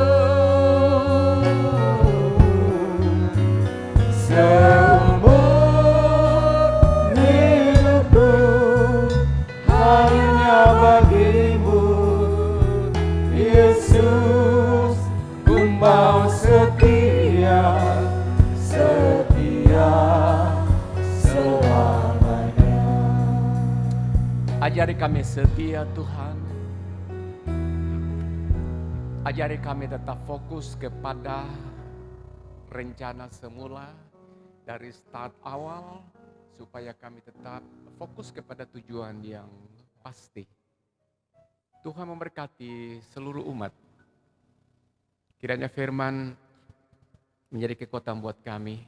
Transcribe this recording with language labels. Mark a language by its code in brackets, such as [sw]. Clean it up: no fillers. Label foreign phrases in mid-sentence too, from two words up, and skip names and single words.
[id] seumur hidupku hanya bagimu, Yesus, ku mau setia, setia selamanya. Ajari kami setia Tuhan. Ajari kami tetap fokus kepada rencana semula dari start awal, supaya kami tetap fokus kepada tujuan yang pasti. Tuhan memberkati seluruh umat. Kiranya firman menjadi kekuatan buat kami.